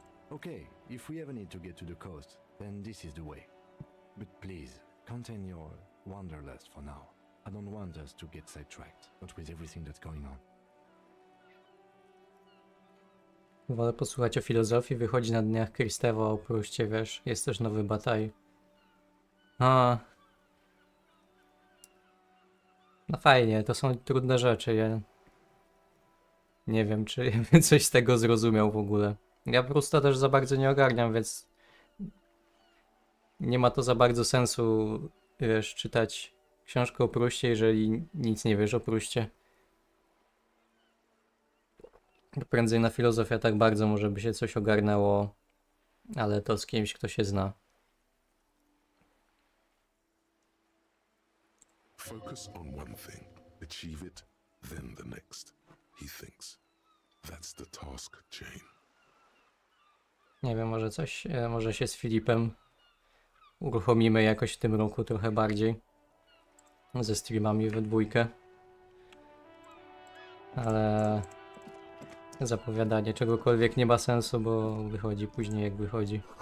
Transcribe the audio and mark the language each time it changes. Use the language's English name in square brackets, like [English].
[English] Okay, if we ever need to get to the coast, then this is the way. But please, contain your wanderlust for now. I don't want us to get sidetracked, not with everything that's going on. [Polish] Wolę posłuchać o filozofii, wychodzi na dniach Kristewa o Pruście, wiesz, jest też nowy Bataj. A. No fajnie, to są trudne rzeczy, ja nie wiem, czy ja bym coś z tego zrozumiał w ogóle. Ja Prusta też za bardzo nie ogarniam, więc nie ma to za bardzo sensu, wiesz, czytać książkę o Pruście, jeżeli nic nie wiesz o Pruście. Prędzej na filozofię tak bardzo może by się coś ogarnęło, ale to z kimś, kto się zna. [English] Focus on one thing, achieve it, then the next, he thinks. That's the task chain. [Polish] Nie wiem, może coś, może się z Filipem uruchomimy jakoś w tym roku trochę bardziej. Ze streamami we dwójkę. Ale zapowiadanie czegokolwiek nie ma sensu, bo wychodzi później jak wychodzi.